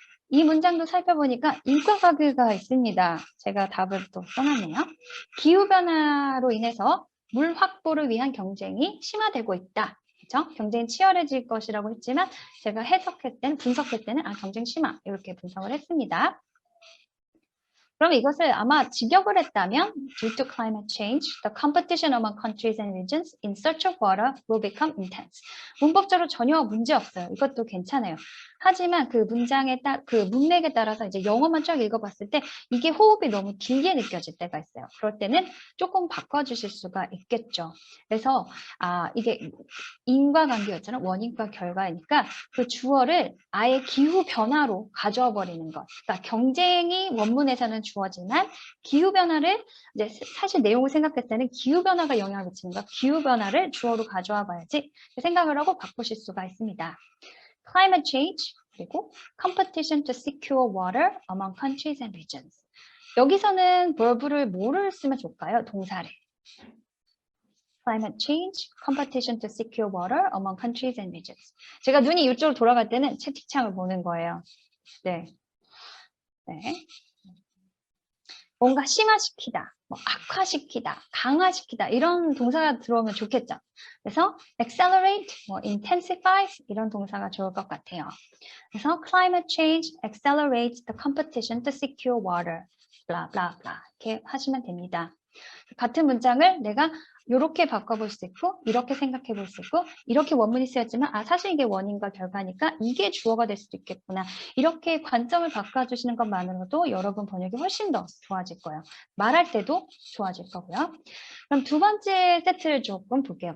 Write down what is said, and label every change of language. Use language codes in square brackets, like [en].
[ko] 이 문장도 살펴보니까 인과관계가 있습니다. 제가 답을 또 써놨네요. 기후변화로 인해서 물 확보를 위한 경쟁이 심화되고 있다. 그렇죠? 경쟁이 치열해질 것이라고 했지만 제가 분석할 때는 경쟁 심화 이렇게 분석을 했습니다. 그럼 이것을 아마 직역을 했다면 [en] due to climate change, the competition among countries and regions in search of water will become intense. [ko] 문법적으로 전혀 문제 없어요. 이것도 괜찮아요. 하지만 그 문맥에 따라서 이제 영어만 쫙 읽어봤을 때 이게 호흡이 너무 길게 느껴질 때가 있어요. 그럴 때는 조금 바꿔주실 수가 있겠죠. 그래서 이게 인과관계였잖아요. 원인과 결과이니까 그 주어를 아예 기후 변화로 가져와 버리는 것. 그러니까 경쟁이 원문에서는 주어지만 기후 변화를 이제 사실 내용을 생각했을 때는 기후 변화가 영향을 미치는 것. 기후 변화를 주어로 가져와 봐야지 생각을 하고 바꾸실 수가 있습니다. [en] Climate change 그리고 competition to secure water among countries and regions. [ko] 여기서는 verb를 뭐를 쓰면 좋을까요? 동사를. [en] Climate change, competition to secure water among countries and regions. [ko] 제가 눈이 이쪽으로 돌아갈 때는 채팅창을 보는 거예요. 네. 뭔가 심화시키다, 악화시키다, 강화시키다 이런 동사가 들어오면 좋겠죠. 그래서 accelerate, intensify 이런 동사가 좋을 것 같아요. [en] 그래서 climate change accelerates the competition to secure water. blah blah blah [ko] 이렇게 하시면 됩니다. 같은 문장을 내가 이렇게 바꿔볼 수 있고 이렇게 생각해 볼 수 있고 이렇게 원문이 쓰였지만 사실 이게 원인과 결과니까 이게 주어가 될 수도 있겠구나. 이렇게 관점을 바꿔주시는 것만으로도 여러분 번역이 훨씬 더 좋아질 거예요. 말할 때도 좋아질 거고요. 그럼 두 번째 세트를 조금 볼게요.